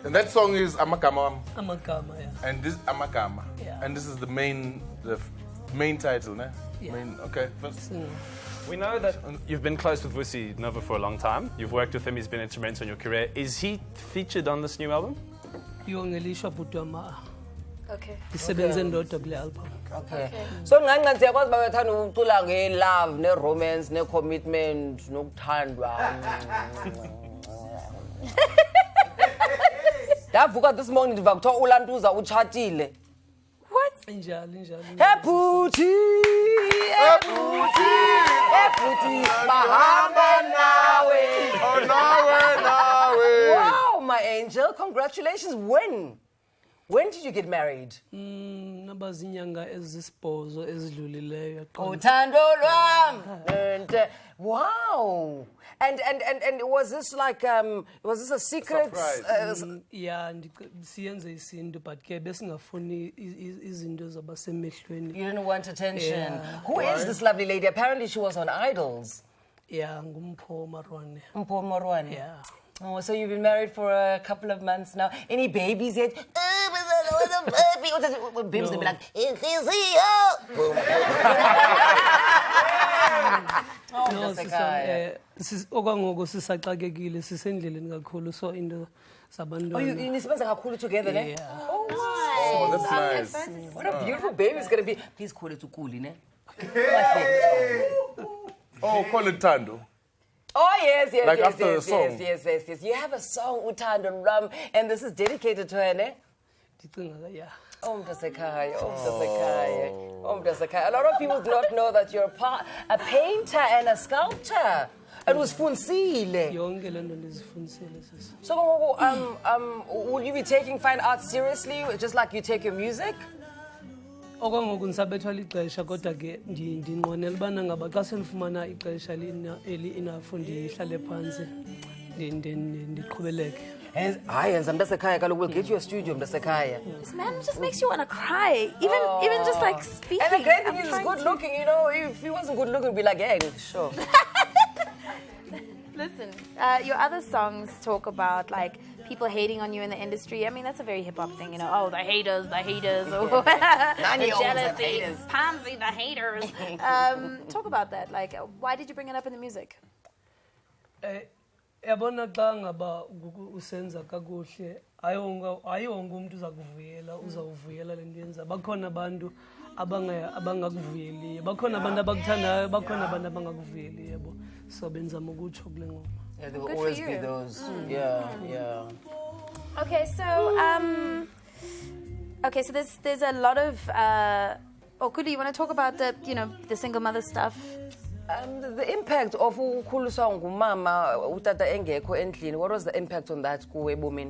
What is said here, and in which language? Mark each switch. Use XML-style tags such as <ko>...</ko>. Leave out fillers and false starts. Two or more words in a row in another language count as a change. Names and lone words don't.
<en>And that song is Amakama, Amagama, yeah. and this Amakama, Yeah. and this is the main title, ne? Yeah. Okay. First. We know that you've been close with Vusi Nova for a long time. You've worked with him. He's been instrumental in your career. Is he featured on this new album?</en> <xh>Yongelishwa butwama.</xh> <en>Okay.</en> <xh>Isebenze ndodwa kule album.</xh> <en>Okay.</en> <xh>So nganqa ndiyakwazi uba uyathanda ukucula nge-love, ne-romance, ne-commitment, nokuthandwa. Ndavuka</xh> <en>this morning</en> <xh>ndiva kuthiwa ulantuza utshatile.</xh> <en>What?</en> <xh>Injalo. Hey Bhuti, bahamba nawe. Oh, nawe.</xh> <en>Wow, my angel, congratulations. When did you get married?</en> <xh>Nabazinyanga ezisibhozo ezidlulileyo. Uthando lwam.</xh> <en>Wow. And was this like was this a secret? Surprise. Yeah,</en> <xh>siyenze isintu but ke besingafuni izinto zabasemehlweni.</xh> <en>You didn't want attention. Yeah. Who is this lovely lady? Apparently she was on Idols. Yeah,</en> <xh>ngumpho Marwane. Mpho Morwane.</xh> <en>Yeah. Oh, so you've been married for a couple of months now. Any babies yet? Babies will be like, oh, No,</en> <xh>Mtasekhaya. okwangoku sisaxakekile sisendleleni kakhulu so into</xh> <en>Oh,</en> <xh>zabantwana. nisebenza kakhulu together, ne?</xh> <en>Yeah. Oh, that's nice. What a beautiful baby it's going to be. Please call it Ukuli, ne? Oh, call it Tando. Oh, yes. Like after the song. Yes. You have a song, Uthando Lwam, and this is dedicated to her, ne?</en> <xh>Ndicinga yeah.</xh> <en>Oh, Mtasekhaya. A lot of people do not know that you're a painter and a sculptor. It was Funsile.</en> <xh>Yonke lento ndizifundisile sisi.</xh> <en>So, will you be taking fine arts seriously, just like you take your music?</en> <xh>Okwangoku ndisabethwa lixesha kodwa ke ndinqwenela ubana ngaba xa sendifumana ixesha enough ndihlale phantsi ndiqhubeleke. Hayi, yenza Mtasekhaya, kaloku</xh> <en>we'll get you a studio, Mtasekhaya. This man just makes you want to cry. Even just like speaking. And the great thing I'm is he's trying good to- looking, you know. If he wasn't good looking, we'd be like, yeah, sure. Listen, your other songs talk about like people hating on you in the industry. I mean, that's a very hip hop thing, you know. Oh, the haters, or the Nani-olds have jealousy, haters. Pansy, the haters. Talk about that. Like, why did you bring it up in the music?</en> <xh>Yabona xa ngaba usenza kakuhle ayonke umuntu uzawuvuyela le nto yenza. Bakhona abantu abangakuvuyeliyo, bakhona abantu abakuthandayo, bakhona abantu abangakuvuyeliyo, yabo. So benzama ukutsho kule ngoma.</xh> <en>Yeah, there will Good for always be you. those. Yeah. Okay, so there's a lot of Okuli, you want to talk about the single mother stuff? The impact of</en> <xh>ukukhuliswa ngumama utata engekho endlini,</xh> <en>what was the impact on that</en> <xh>kuwe ebomini?</xh>